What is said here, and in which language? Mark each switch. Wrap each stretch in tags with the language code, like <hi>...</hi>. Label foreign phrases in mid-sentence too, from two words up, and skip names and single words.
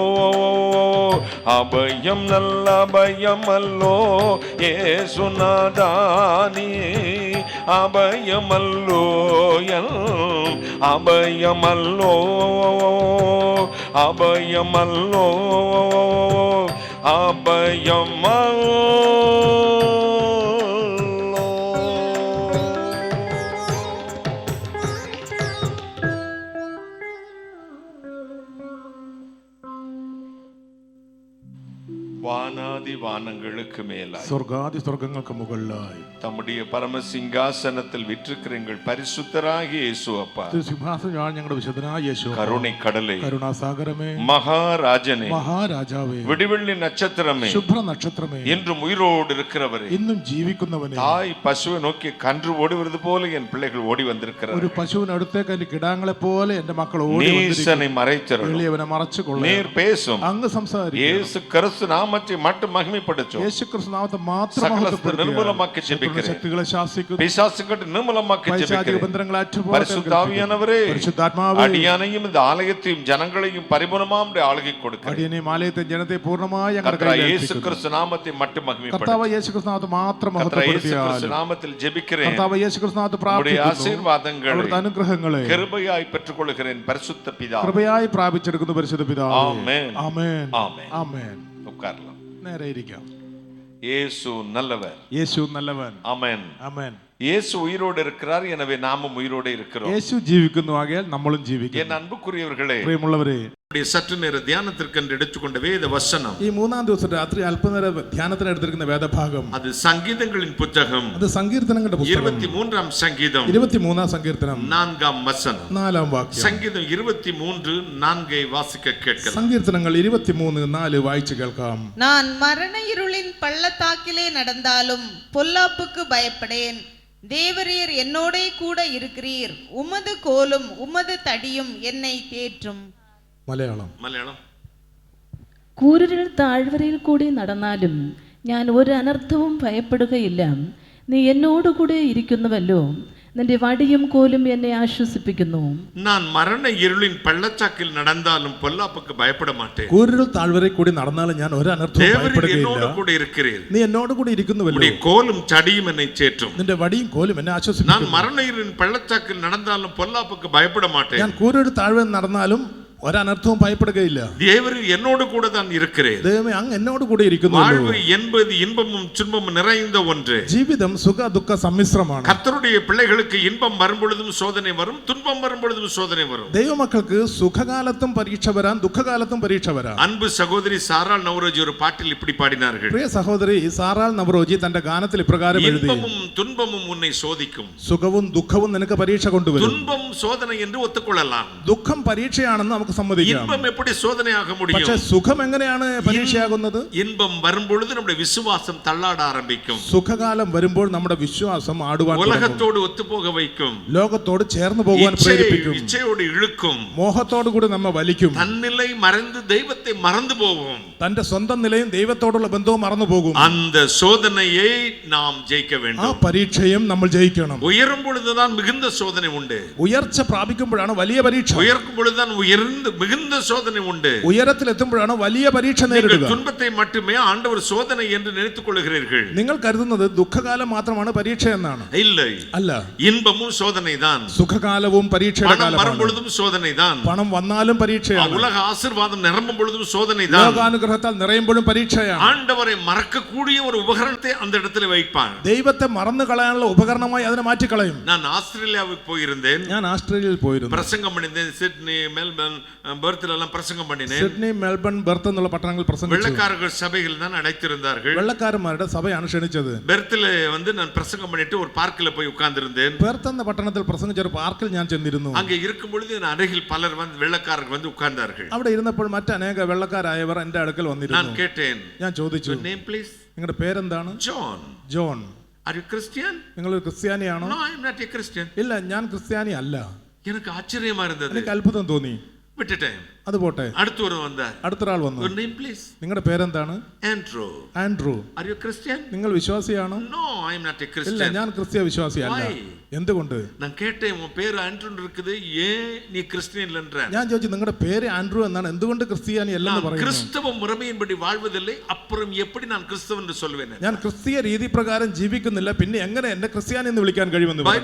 <ml>അഭയം നല്ല അഭയമല്ലോ യേശുനാഥാ നീ, അഭയമല്ലോ എൻ അഭയമല്ലോ. അഭയമല്ലോ അഭയമല്ലോ.</ml> <ta>வானாதி வானங்களுக்கு மேலாய்</ta> <ml>സ്വർഗാദി സ്വർഗങ്ങൾക്ക് മുകളിലായി</ml> <ta>தம்முடைய பரமசிங்காசனத்தில் விற்றிருக்கிற எங்கள் பரிசுத்தராகிய இயேசு அப்பா,</ta> <ml>സിംഹാസനം ഞങ്ങളുടെ വിശുദ്ധനായ യേശു,</ml> <ta>கருணை கடலை,</ta> <ml>കരുണാസാഗരമേ,</ml> <ta>மகாராஜனே,</ta> <ml>മഹാരാജാവേ,</ml> <ta>விடிவெள்ளி நட்சத்திரமே,</ta> <ml>ശുഭ്ര നക്ഷത്രമേ,</ml> <ta>என்றும் உயிரோடு இருக்கிறவரே,</ta> <ml>ഇന്നും ജീവിക്കുന്നവനെ,</ml> <ta>தாய் பசுவை நோக்கி கன்று ஓடி வருது போல என் பிள்ளைகள் ஓடி வந்திருக்கிறார்.</ta> <ml>ഒരു പശുവിനടുത്തേക്ക് അതിന്റെ കിടാങ്ങളെ പോലെ എന്റെ മക്കൾ ഓടി</ml> <ta>நீசனை மறைத்தருளும்,</ta> <ml>എളിയവനെ മറച്ചുകൊള്ളു,</ml> <ta>நீர் பேசும்,</ta> <ml>അങ്ങ് സംസാരിക്കും,</ml> <ta>இயேசு கிறிஸ்து நாமத்தை மட்டும் மகிமைப்படுத்தும்,</ta> <ml>യേശു ക്രിസ്തു നാമത്തെ മാത്രം</ml> <ta>சகலத்தை நிர்மூலமாக்கி ஜெபிக்கிறேன்,</ta> <ml>ശക്തികളെ ശാസിക്കുന്നു,</ml> <ta>பிசாசுகளை நிர்மூலமாக்கி ஜெபிக்கிறேன். பரிசுத்த ஆவியானவரே,</ta> <ml>പരിശുദ്ധാത്മാവേ,</ml> <ta>அடியானையும் இந்த ஆலயத்தையும் ஜனங்களையும் பரிபூர்ணமாய் ஆளுகை கொடுக்கிறேன்.</ta> <ml>അടിയനെയും ആലയത്തെ ജനത്തെ പൂർണ്ണമായി ഞങ്ങളുടെ</ml> <ta>கர்த்தராகிய</ta> <ml>കയ്യിൽ</ml> <ta>இயேசு</ta> <ml>ഏൽപ്പിക്കുന്നു.</ml> <ta>கிறிஸ்து நாமத்தை மட்டும் மகிமைப்படுத்தும்.</ta> <ml>കർത്താവ് യേശു ക്രിസ്തു നാമത്തെ മാത്രം</ml> <ta>கர்த்தராகிய இயேசு கிறிஸ்து</ta> <ml>മഹത്വപ്പെടുത്തിയാലും</ml> <ta>நாமத்தில் ஜெபிக்கிறேன்.</ta> <ml>കർത്താവ് യേശു ക്രിസ്തു നാമത്തെ</ml> <ta>உம்முடைய</ta> <ml>പ്രാർത്ഥിക്കുന്നു,</ml> <ta>ஆசீர்வாதங்களை</ta> <ml>അവിടുത്തെ അനുഗ്രഹങ്ങളെ</ml> <ta>கிருபையாய் பெற்றுக்கொள்கிறேன் பரிசுத்த பிதாவே.</ta> <ml>കൃപയായി പ്രാപിച്ചെടുക്കുന്നു പരിശുദ്ധ പിതാവേ. ആമേൻ. ആമേൻ. ആമേൻ. ആമേൻ.</ml> <ta>உட்காரலாம்.</ta> <ml>നേരെ ഇരിക്കാം.</ml> <ta>இயேசு நல்லவர்.</ta> <ml>യേശു നല്ലവൻ.</ml> <ta>ஆமென்.</ta> <ml>ആമേൻ.</ml> <ta>இயேசு உயிரோடு இருக்கிறார், எனவே நாமும் உயிரோடு இருக்கிறோம்.</ta> <ml>യേശു ജീവിക്കുന്നു, ആകയാൽ നമ്മളും ജീവിക്കും.</ml> <ta>என் அன்புக்குரியவர்களே,</ta> <ml>പ്രിയമുള്ളവരെ,</ml> <ta>சற்று நேர தியானத்திற்கு எடுத்துக்கொண்ட வேத வசனம்,</ta> <ml>ഈ മൂന്നാം ദിവസം രാത്രി അല്പനേര ധ്യാനത്തിന് എടുത്തിരിക്കുന്ന വേദഭാഗം,</ml> <ta>அது சங்கீதங்களின் புத்தகம்,</ta> <ml>അത് സങ്കീർത്തനങ്ങളുടെ പുസ്തകം,</ml> <ta>23ஆம் சங்கீதம்,</ta> <ml>23ஆം സങ്കീർത്തനം,</ml> <ta>4ஆம் வசனம்,</ta> <ml>4ஆം വാക്യം.</ml> <ta>சங்கீதம் 23:4 வாசிக்க கேட்கலாம்.</ta> <ml>സങ്കീർത്തനങ്ങൾ 23:4 വായിച്ചു കേൾക്കാം.</ml> <ta>நான் மரண இருளின் பள்ளத்தாக்கிலே நடந்தாலும் பொல்லாப்புக்கு பயப்படேன். தேவரீர் என்னோடே கூட இருக்கிறீர். உமது கோலும் உமது தடியும் என்னை தேற்றும்.</ta> <ml>മലയാളം. മലയാളം. കൂരിരുൾ താഴ്വരയിൽ കൂടി നടന്നാലും ഞാൻ ഒരു അനർത്ഥവും ഭയപ്പെടുകയില്ല. നീ എന്നോടുകൂടെ ഇരിക്കുന്നുവല്ലോ, നിന്റെ വടിയും കോലും എന്നെ ആശ്വസിപ്പിക്കുന്നു.</ml> <ta>நான் மரண இருளின் பள்ளச்சாக்கில் நடந்தாலும் பொல்லாப்புக்கு பயப்பட மாட்டேன்.</ta> <ml>കൂരിരുൾ താഴ്വരെ കൂടി നടന്നാലും ഞാൻ ഒരു അനർത്ഥവും</ml> <ta>தேவரீர்</ta> <ml>ഭയപ്പെടുകയില്ല.</ml> <ta>என்னோடு கூட இருக்கிறீர்.</ta> <ml>നീ എന്നോട് കൂടി ഇരിക്കുന്നുവല്ലോ,</ml> <ta>உம்முடைய கோலும் தடியும் என்னை தேற்றும்.</ta> <ml>നിന്റെ വടിയും കോലും എന്നെ</ml> <ta>நான்</ta> <ml>ആശ്വസിപ്പിക്കുന്നു.</ml> <ta>மரண இருளின் பள்ளச்சாக்கில் நடந்தாலும் பொல்லாப்புக்கு பயப்பட மாட்டேன்.</ta> <ml>ഞാൻ കൂരിരുൾ താഴ്വര നടന്നാലും ഒരനർത്ഥവും ഭയപ്പെടുകയില്ല.</ml> <ta>தேவரீர் என்னோடு கூட தான் இருக்கிறேன்.</ta> <ml>ദൈവമേ, അങ്ങ് എന്നോട് കൂടി ഇരിക്കുന്നുവല്ലോ.</ml> <ta>வாழ்வு என்பது இன்பமும் துன்பமும் நிறைந்த ஒன்று.</ta> <ml>ജീവിതം സുഖ ദുഃഖ സമ്മിശ്രമാണ്.</ml> <ta>கர்த்தருடைய பிள்ளைகளுக்கு இன்பம் வரும் பொழுதும் சோதனை வரும், துன்பம் வரும் பொழுதும் சோதனை வரும்.</ta> <ml>ദൈവമക്കൾക്ക് സുഖകാലത്തും പരീക്ഷ വരാം, ദുഃഖകാലത്തും പരീക്ഷ വരാം.</ml> <ta>அன்பு சகோதரி சாராள் நவரோஜி ஒரு பாட்டில் இப்படி பாடினார்கள்.</ta> <ml>പ്രിയ സഹോദരി സാറാൾ നവറോജി തന്റെ ഗാനത്തിൽ ഇപ്രകാരം എഴുതി,</ml> <ta>இன்பமும் துன்பமும் உன்னை சோதிக்கும்.</ta> <ml>സുഖവും ദുഃഖവും നിനക്ക് പരീക്ഷ കൊണ്ടുവരും.</ml> <ta>துன்பம் சோதனை என்று ஒத்துக்கொள்ளலாம்.</ta> <ml>ദുഃഖം പരീക്ഷയാണെന്ന് നമുക്ക് സമ്മതിക്കാം.</ml> <ta>இன்பம் எப்படி சோதனையாக</ta> <ml>പക്ഷെ</ml> <ta>முடியும்?</ta> <ml>സുഖം എങ്ങനെയാണ് പരീക്ഷയാകുന്നത്?</ml> <ta>இன்பம் வரும் பொழுது நம்முடைய விசுவாசம் தள்ளாட ஆரம்பிக்கும்.</ta> <ml>സുഖകാലം വരുമ്പോൾ നമ്മുടെ വിശ്വാസം ആടുവാൻ തുടങ്ങും.</ml> <ta>உலகத்தோடு ஒத்துப்போக வைக்கும்.</ta> <ml>ലോകത്തോട് ചേർന്ന് പോകാൻ പ്രേരിപ്പിക്കും.</ml> <ta>இச்சையோடு இழுக்கும்.</ta> <ml>മോഹത്തോടു കൂടി നമ്മെ വലിക്കും.</ml> <ta>தன்னிலை மறந்து தெய்வத்தை மறந்து போவோம்.</ta> <ml>തന്റെ സ്വന്തം നിലയും ദൈവത്തോടുള്ള ബന്ധവും മറന്നു പോകും.</ml> <ta>அந்த சோதனையை நாம் ஜெயிக்க</ta> <ml>ആ</ml> <ta>வேண்டும்.</ta> <ml>പരീക്ഷയും നമ്മൾ ജയിക്കണം.</ml> <ta>உயரும் பொழுதுதான் மிகுந்த சோதனை உண்டு.</ta> <ml>ഉയർച്ച പ്രാപിക്കുമ്പോഴാണ് വലിയ പരീക്ഷ.</ml> <ta>உயர்க்கும் பொழுதுதான் மிகுந்த சோதனை உண்டு.</ta> <ml>ഉയരത്തിൽ എത്തുമ്പോഴാണ് വലിയ പരീക്ഷ നേരിടുക.</ml> <ta>துன்பத்தை மட்டுமே ஆண்டவர் சோதனை என்று நினைத்துக் கொள்கிறீர்கள்.</ta> <ml>നിങ്ങൾ കരുതുന്നത് ദുഃഖകാലം മാത്രമാണ് പരീക്ഷ എന്നാണ്.</ml> <ta>இல்லை,</ta> <ml>അല്ല,</ml> <ta>இன்பமும் சோதனை தான்.</ta> <ml>സുഖകാലവും പരീക്ഷയുടെ</ml> <ta>பணம் வரும்</ta> <ml>കാലമാണ്.</ml> <ta>பொழுதும் சோதனை தான்.</ta> <ml>പണം വന്നാലും പരീക്ഷയാണ്.</ml> <ta>உலக ஆசீர்வாதம் நிரம்பும் பொழுதும் சோதனை தான்.</ta> <ml>ലോകാനുഗ്രഹത്താൽ നിറയുമ്പോഴും പരീക്ഷയാണ്.</ml> <ta>ஆண்டவரை மறக்கக்கூடிய ஒரு உபகரணத்தை அந்த இடத்துல வைப்பார்.</ta> <ml>ദൈവത്തെ മറന്നു കളയാനുള്ള ഉപകരണമായി അതിനെ മാറ്റിക്കളയും.</ml> <ta>நான் ஆஸ்திரேலியாவுக்கு போயிருந்தேன்.</ta> <ml>ഞാൻ ആസ്ട്രേലിയയിൽ പോയിരുന്നു.</ml> <ta>பிரசங்கம் பண்ணினேன். சிட்னி, மெல்பர்ன், பெர்த்தில் எல்லாம் பிரசங்கம் பண்ணினேன்.</ta> <ml>സിഡ്നി, മെൽബൺ, ബെർത്ത് എന്നുള്ള പട്ടണങ്ങളിൽ പ്രസംഗിച്ചു.</ml> <ta>வெள்ளக்காரர்கள் சபைகள் தான் அழைத்திருந்தார்கள்.</ta> <ml>വെള്ളക്കാരന്മാരുടെ സഭയാണ് ക്ഷണിച്ചത്.</ml> <ta>பெர்த்தில் நான் பிரசங்கம் பண்ணிட்டு ஒரு பார்க்கில் போய் உட்கார்ந்திருந்தேன்.</ta> <ml>ബെർത്ത് എന്ന പട്ടണത്തിൽ പ്രസംഗിച്ച ഒരു പാർക്കിൽ ഞാൻ ചെന്നിരുന്നു.</ml> <ta>அங்கே இருக்கும் பொழுது என் அருகில் பலர் வந்து வெள்ளக்காரர்கள் வந்து உட்கார்ந்தார்கள்.</ta> <ml>അവിടെ ഇരുന്നപ്പോൾ മറ്റനേക വെള്ളക്കാരായവർ എന്റെ അടുക്കൽ</ml> <ta>நான்</ta> <ml>വന്നിരുന്നു.</ml> <ta>கேட்டேன்,</ta> <ml>ഞാൻ ചോദിച്ചു,</ml> <en>your name please?</en> <ml>നിങ്ങളുടെ പേരെന്താണ്?</ml> <en>John.</en> <ml>ജോൺ.</ml> <en>Are you Christian?</en> <ml>നിങ്ങളൊരു ക്രിസ്ത്യാനിയാണോ?</ml> <en>No, I am not a Christian.</en> <ml>ഇല്ല, ഞാൻ ക്രിസ്ത്യാനി അല്ല.</ml> <ta>எனக்கு ஆச்சரியமா இருந்தது.</ta> <ml>എനിക്ക് അത്ഭുതം തോന്നി.</ml> <ta>விட்டுட்டேன்.</ta> <ml>അത് പോട്ടെ.</ml> <ta>அடுத்து ஒரு வந்தார்.</ta> <ml>അടുത്തൊരാൾ വന്നു.</ml> <en>Your name please?</en> <ml>നിങ്ങളുടെ പേരെന്താണ്?</ml> <en>Andrew.</en> <ml>ആൻഡ്രൂ.</ml> <en>Are you Christian?</en> <ml>നിങ്ങൾ വിശ്വാസിയാണോ?</ml> <en>No, I am not a</en> <ml>ഇല്ല,</ml> <en>Christian.</en> <ml>ഞാൻ ക്രിസ്ത്യ വിശ്വാസി അല്ല.</ml> <en>Why?</en> <ml>എന്തുകൊണ്ട്?</ml> <ta>நான் கேட்டேன், உன் பேர் ஆண்ட்ரூ இருக்குது, ஏன் நீ கிறிஸ்டியன் இல்லன்ற?</ta> <ml>ഞാൻ ചോദിച്ചു, നിങ്ങളുടെ പേര് ആൻഡ്രൂ എന്നാണ്, എന്തുകൊണ്ട് ക്രിസ്ത്യാനി അല്ലെന്ന്</ml> <ta>நான்</ta> <ml>പറയുന്നു?</ml> <ta>கிறிஸ்தவ முறைமையின்படி வாழ்வதில்லை, அப்புறம் எப்படி நான் கிறிஸ்தவன் என்று சொல்வேன்?</ta> <ml>ഞാൻ ക്രിസ്തീയ രീതി പ്രകാരം ജീവിക്കുന്നില്ല, പിന്നെ എങ്ങനെ എന്നെ ക്രിസ്ത്യാനി എന്ന് വിളിക്കാൻ കഴിയുമെന്ന് പറഞ്ഞു.</ml>